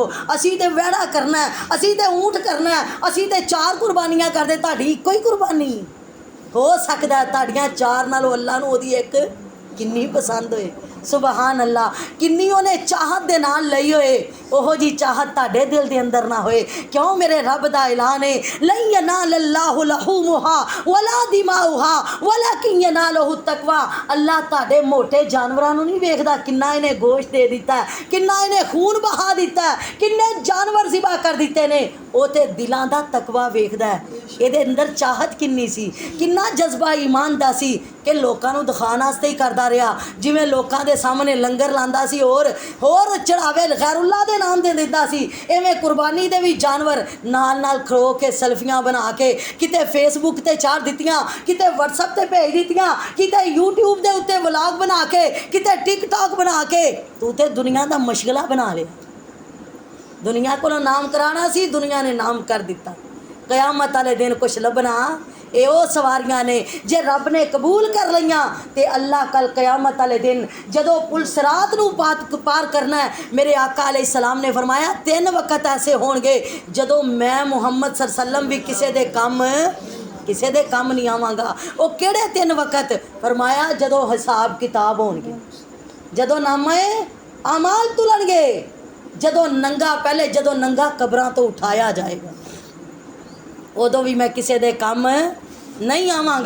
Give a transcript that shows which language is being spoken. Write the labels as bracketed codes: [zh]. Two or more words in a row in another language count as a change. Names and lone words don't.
[pa] اسیں تے ویہڑا کرنا ہے، اسیں تے اونٹ کرنا ہے، اسیں تے 4 قربانیاں کردے، تہاڈی اکو ہی قربانی ہو سکدا ہے. تہاڈیاں 4 نالوں اللہ نوں اوہدی اک کنی پسند ہوئے. [ar] سبحان الله, [pa] کنی انہیں چاہت دے نال لئی ہوئے. اوہو جی چاہت تہاڈے دل دے اندر نہ ہوئے. کیوں؟ میرے رب دا اعلان ہے, [ar] لن ينال الله لحومها ولا دماؤها ولكن يناله التقوى. [pa] اللہ تہاڈے موٹے جانوراں نوں نہیں ویکھدا کنا انہیں گوشت دے دتا ہے، کنا انہیں خون بہا دتا ہے، کنے جانور ذبح کر دتے نے. او تے دلاں دا تقویٰ ویکھدا ہے. ਇਹਦੇ ਅੰਦਰ ਚਾਹਤ ਕਿੰਨੀ ਸੀ, ਕਿੰਨਾ ਜਜ਼ਬਾ ਈਮਾਨ ਦਾ ਸੀ ਕਿ ਲੋਕਾਂ ਨੂੰ ਦਿਖਾਉਣ ਵਾਸਤੇ ਹੀ ਕਰਦਾ ਰਿਹਾ। ਜਿਵੇਂ ਲੋਕਾਂ ਦੇ ਸਾਹਮਣੇ ਲੰਗਰ ਲਾਂਦਾ ਸੀ, ਹੋਰ ਚੜਾਵੇ ਗੈਰੁੱਲਾ ਦੇ ਨਾਮ ਦੇ ਦਿੰਦਾ ਸੀ, ਇਵੇਂ ਕੁਰਬਾਨੀ ਦੇ ਵੀ ਜਾਨਵਰ ਨਾਲ ਨਾਲ ਖਲੋ ਕੇ ਸੈਲਫੀਆਂ ਬਣਾ ਕੇ ਕਿਤੇ ਫੇਸਬੁੱਕ ਤੇ ਚਾੜ ਦਿੱਤੀਆਂ, ਕਿਤੇ ਵਟਸਐਪ ਤੇ ਭੇਜ ਦਿੱਤੀਆਂ, ਕਿਤੇ YouTube ਦੇ ਉੱਤੇ ਵਲੌਗ ਬਣਾ ਕੇ, ਕਿਤੇ ਟਿਕਟੌਕ ਬਣਾ ਕੇ। ਤੂੰ ਤੇ ਦੁਨੀਆ ਦਾ ਮਸ਼ਗਲਾ ਬਣਾ ਲਿਆ। ਦੁਨੀਆ ਕੋਲੋਂ ਨਾਮ ਕਰਾਉਣਾ ਸੀ, ਦੁਨੀਆ ਨੇ ਨਾਮ ਕਰ ਦਿੱਤਾ। قیامت والے دن کجھ لبھنا ایہ او سواریاں نے جے رب نے قبول کر لیا تو اللہ کل قیامت والے دن جدوں پل صراط نوں پار کرنا ہے، میرے آقا علیہ السلام نے فرمایا 3 وقت ایسے ہونگے جدوں میں محمد [ar] صلى الله عليه وسلم [pa] وی کسے دے کم نہیں آوانگا. او کیہڑے 3 وقت? فرمایا جدوں حساب کتاب ہونگے، جدوں نامے اعمال تلنگے، جدوں ننگا قبراں توں اٹھایا جائے گا، اودوں وی میں کسے دے کم نہیں آوانگا.